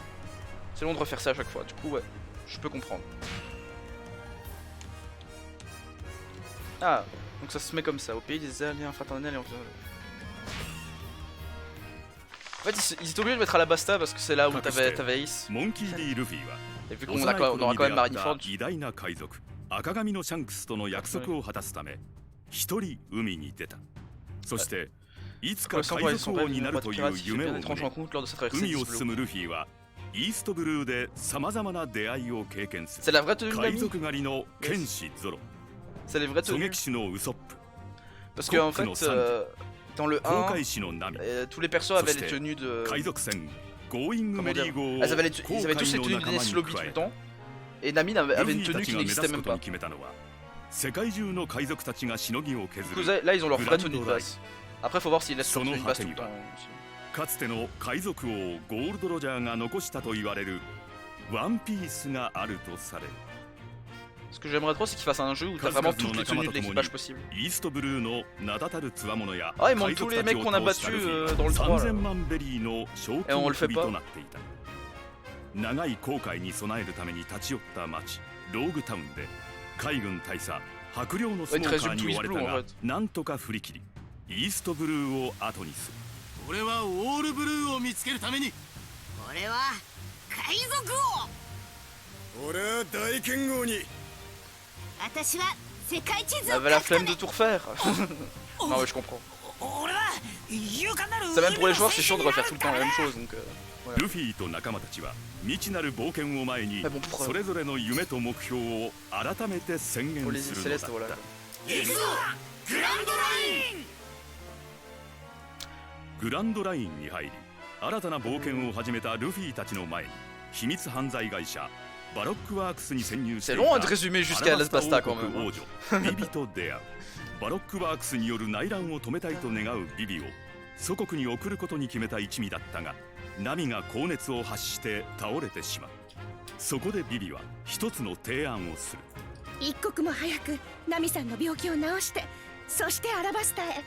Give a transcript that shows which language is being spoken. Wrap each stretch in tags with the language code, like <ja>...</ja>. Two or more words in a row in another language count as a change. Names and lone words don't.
<fr>C'est long de refaire ça à chaque fois. Du coup ouais, je peux comprendre. Ah, donc ça se met comme ça, au pays des alliés infraternels et en fait, ils étaient obligés de mettre Alabasta parce que c'est là où t'avais Ace. Et vu qu'on aura quand même Marineford.</fr> <ja>赤髪のシャンクスとの約束を果たすため一人海に出た。そしていつか海賊王になるという夢を胸海を進むルフィはイーストブルーでさまざまな出会いを経験する海賊狩りの剣士ゾロ狙撃手のウソップ</ja> <fr>Parce que en fait, dans le 1, tous les persos avaient les tenues de... Comment dire, ils avaient tous les tenues de Ness Lobby tout le temps. Et Nami avait une tenue qui n'existait même pas. Du coup, là, ils ont leur vraie tenue de base. Après, faut voir s'ils laissent leur tenue de base tout le temps.</fr> <ja>かつての海賊王ゴールド・ロジャーが残したと言われるワンピースがあるとされる。</ja> <fr>Ce que j'aimerais trop, c'est qu'ils fassent un jeu où t'as vraiment toutes les tenues de l'équipage possible. Ah, ils montrent tous les mecs qu'on a battus dans le 3 là. Et on le fait pas.</fr> <ja>長い航海に備えるために立ち寄った町ローグタウンで海軍大佐白陵のスモーカーに追われたがなんとか振り切りイーストブルーを後にする。俺はオールブルーを見つけるために俺は海賊王俺は大剣豪に</ja> <fr>Elle avait la flemme de tout refaire. Non, ouais, je comprends. C'est même pour les joueurs, c'est chiant de refaire tout le temps la même chose. Donc, voilà.</fr> <ja>ルフィと仲間たちは未知なる冒険を前にそれぞれの夢と目標を改めて宣言するのだった。行くぞグランドライン。グランドラインに入り新たな冒険を始めたルフィたちの前に秘密犯罪会社 バロックワークスに潜入していた</ja> <fr>C'est long de résumer jusqu'à Alabasta quand même.</fr> <ja>王女ビビと出会う。バロックワークスによる内乱を止めたいと願うビビを祖国に送ることに決めた一味だったがナミが高熱を発して倒れてしまう。そこでビビは一つの提案をする。一刻も早くナミさんの病気を治してそしてアラバスタへ。</ja>